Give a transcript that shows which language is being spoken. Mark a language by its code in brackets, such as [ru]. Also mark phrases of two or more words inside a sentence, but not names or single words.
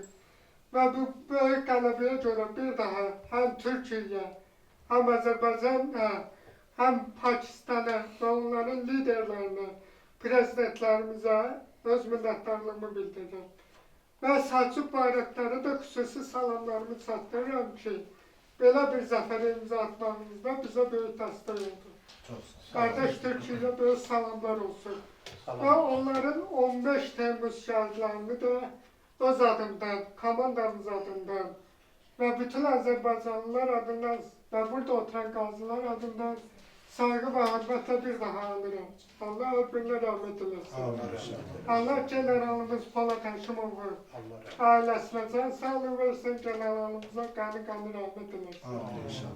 [tr] Ve bu büyük galabaya göre bir daha hem Türkiye, hem Azərbaycan'a, hem Pakistan'a ve onların liderlerine, prezidentlerimize [az] öz minnətdarlığımı bildirəm. Ve Selçuk Bayraktar'a da xüsusi salamlarımı çatdırıram ki, belə bir zəfərə imza atmağımızda bizə böyük dəstək oldu. [tr] Kardeş Türkiye'ye böyük salamlar olsun. [az] Ve onların 15 Temmuz şəhidlərini də öz adımdan, komandamız adından ve bütün Azerbaycanlılar adından ve burada oturan qaziler adından [tr] saygı ve hürmetle bir daha anırım. Allah öbürüne rahmet eylesin. Allah [az] generalımız Polat Həşimovu [tr] ailesine can sağlığı versin, generalımıza kanı rahmet eylesin.